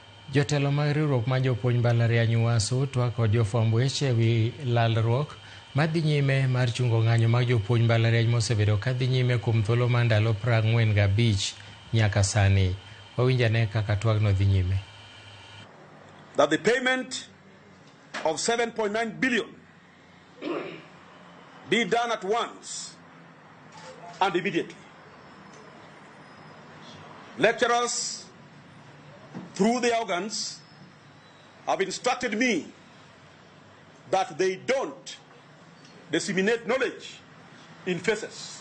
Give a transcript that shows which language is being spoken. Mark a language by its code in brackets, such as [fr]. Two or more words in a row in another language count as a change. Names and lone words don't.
[luo] Jotelo mag riwruok ma jopuonj mbalariany UASU twako jofwamb weche ewi lalruok madhi nyime mar chungo ng'anyo mag jopuonj mbalariany mosebedo kadhi nyime kuom thuolo mar ndalo 45 nyaka sani. Wawinjane kaka twagno dhi nyime. [en] That the payment of 7.9 billion be done at once and immediately. Lecturers, through the organs, have instructed me that they don't disseminate knowledge in phases.